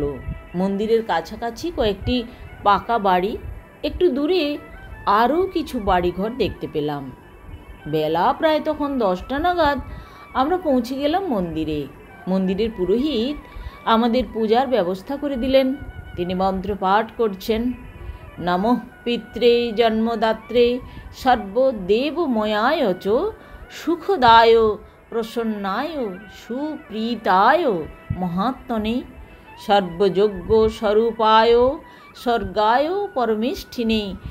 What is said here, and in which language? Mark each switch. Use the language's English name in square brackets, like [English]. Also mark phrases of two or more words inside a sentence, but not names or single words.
[Bangla] মন্দিরের কাছাকাছি কয়েকটি পাকা বাড়ি, একটু দূরে আরও কিছু বাড়িঘর দেখতে পেলাম। বেলা প্রায় তখন 10টা নাগাদ আমরা পৌঁছে গেলাম মন্দিরে। মন্দিরের পুরোহিত আমাদের পূজার ব্যবস্থা করে দিলেন। তিনি মন্ত্র পাঠ করছেন। [Sanskrit] নমঃ পিত্রে জন্মদাত্রে সর্বদেবময়ায় চ সুখদায় প্রসন্নায় সুপ্রীতায় মহাত্মনে সর্বযজ্ঞ স্বরূপায় স্বর্গায় পরমেষ্ঠিনে